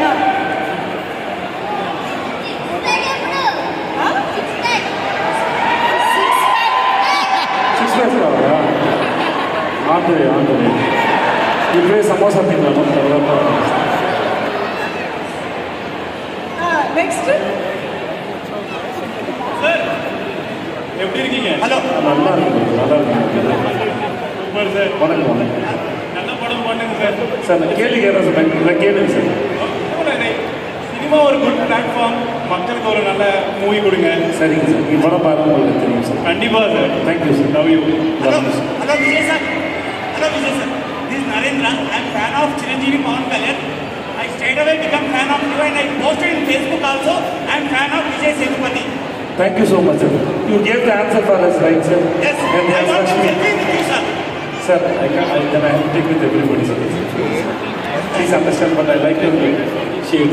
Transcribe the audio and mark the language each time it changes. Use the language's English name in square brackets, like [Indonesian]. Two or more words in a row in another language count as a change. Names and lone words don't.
[English] six packs [Telugu] కావాలా? ఆంధ్రే ఇప్పుడే సమోసా తిన్నాను. తర్వాత నెక్స్ట్ [Tamil] எப்படி இருக்கீங்க? [Telugu] హలో, [Tamil] நல்லா இருக்கு. சூப்பர் சார். வணக்கம். நல்ல படம் பண்ணுங்க சார். சார் நான் கேள்வி கேட்குறேன் சார். இல்லை கேளுங்க சார். சினிமா ஒரு [English] good platform. [Tamil] மக்களுக்கு ஒரு நல்ல மூவி கொடுங்க. சரிங்க சார். ఈ படம் பாருங்க, உங்களுக்கு தெரியும் சார். கண்டிப்பா சார். தேங்க்யூ சார். [English] love you. [Telugu] హలో విజయ్ సార్. [English] This is Narendra. I am fan of Chiranjeevi Pawan Kalyan. I straight away become fan of you and I posted in Facebook also. I am fan of Vijay Sethupathi. Thank you so much, sir. You gave the answer for us, right, sir? Yes, And I there's want to Lakshmi. selfie with you, sir. Sir, then I take with everybody, sir. Please understand, but I like your shades.